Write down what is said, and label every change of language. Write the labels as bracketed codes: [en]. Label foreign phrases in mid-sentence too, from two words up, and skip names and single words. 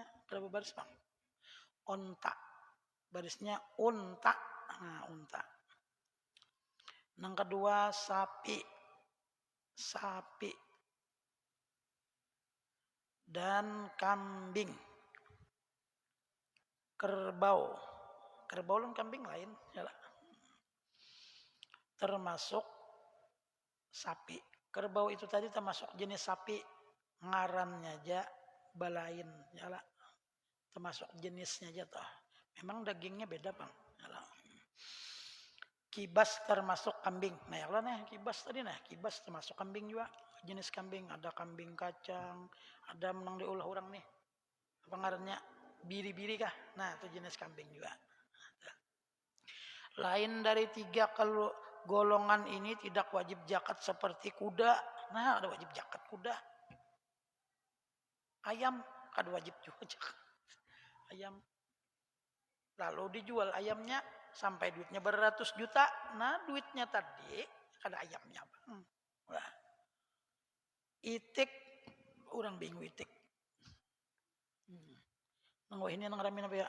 [id] Berapa baris bang? Unta. Barisnya unta. Nah, unta. Yang kedua, sapi. Sapi. Dan kambing. Kerbau. Kerbau dan kambing lain. Yalah. Termasuk sapi. Kerbau itu tadi termasuk jenis sapi. [bjn] Ngarannya aja balain. Yalah. [id] Termasuk jenisnya aja toh. Memang dagingnya beda bang. Yalah. Kibas termasuk kambing. Nah ya nih kibas tadi nah. Kibas termasuk kambing juga. Jenis kambing. Ada kambing kacang. Ada menang diolah orang nih. [bjn] Apa ngarannya? [id] Biri-biri kah? Nah itu jenis kambing juga. Lain dari tiga kalau golongan ini tidak wajib zakat seperti kuda. Nah ada wajib zakat kuda. Ayam ada wajib juga zakat. Ayam. Lalu dijual ayamnya sampai duitnya beratus juta. Nah duitnya tadi ada ayamnya. Nah, itik orang bingung itik. [bjn] Nang ini nang ramin apa ya?